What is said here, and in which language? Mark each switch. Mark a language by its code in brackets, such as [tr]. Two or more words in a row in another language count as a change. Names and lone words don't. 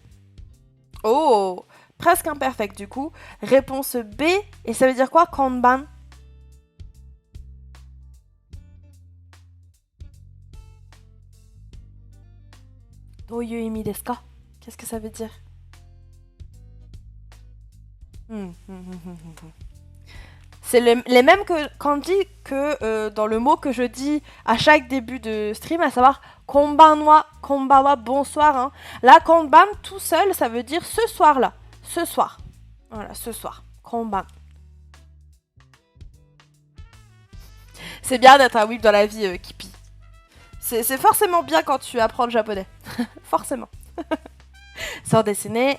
[fr] Oh, presque imperfect du coup. Réponse B, et ça veut dire quoi, Kanban? [ja] どういう意味ですか? [fr] Qu'est-ce que ça veut dire? C'est les mêmes kanji que dans le mot que je dis à chaque début de stream, à savoir [ja] こんばんは、こんばは, [fr] bonsoir. Hein. Là, konban tout seul, ça veut dire ce soir-là. Ce soir. Voilà, ce soir. Konban. C'est bien d'être un whip dans la vie, Kipi. C'est forcément bien quand tu apprends le japonais. Forcément. Sans dessiner.